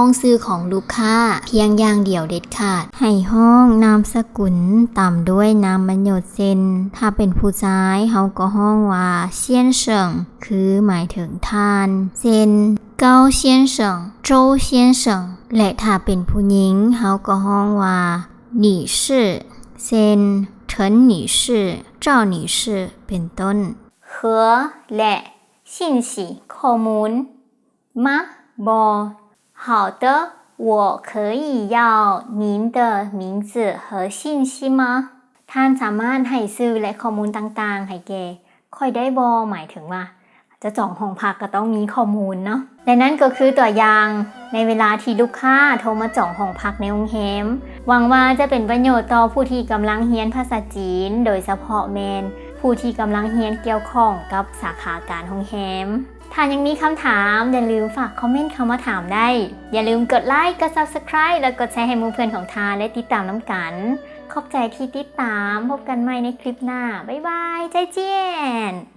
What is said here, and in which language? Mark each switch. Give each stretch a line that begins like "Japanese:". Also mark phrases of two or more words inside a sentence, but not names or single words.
Thai: ชื่อของลูกค้าเพียงอย่างเดียวเด็ดขาดให้ฮ้องนามสกุลตามด้วยนามบรรยศเช่นถ้าเป็นผู้ชายเฮาก็ฮ้องว่าเซียนเฉิงคือหมายถึงท่านเช่นเก้าเซียนเฉิงโจวเซียนเฉิงและถ้าเป็นผู้หญิงเฮาก็ฮ้องว่าหลี่ชื่อเช่นเฉินหลี่ชื่อเจ้าหลี่ชื่อเป็นต้น
Chinese: 和และ信息ข้อมูล吗บอ好的我可以要您的名字和信息吗
Thai: ท่านสามารถให้ชื่อและข้อมูลต่างๆให้ แกค่อยได้บอหมายถึงว่าจะจองห้องพักก็ต้องมีข้อมูลเนาะและนั่นก็คือตัวอย่าง ในเวลาที่ลูกค้าโทรมาจองห้องพักในโรงแรมหวังว่าจะเป็นประโยชน์ต่อผู้ที่กำลังเรียนภาษาจีนโดยเฉพาะแมนผู้ที่กำลังเรียนเกี่ยวข้องกับสาขาการโรงแรมถ้ายังมีคำถามอย่าลืมฝากคอมเมนต์เข้ามาถามได้อย่าลืมกดไลค์กด Subscribe แล้วกดแชร์ให้หมู่เพื่อนของทานและติดตามน้ำกันขอบใจที่ติดตามพบกันใหม่ในคลิปหน้าบ๊ายบายใจเจียน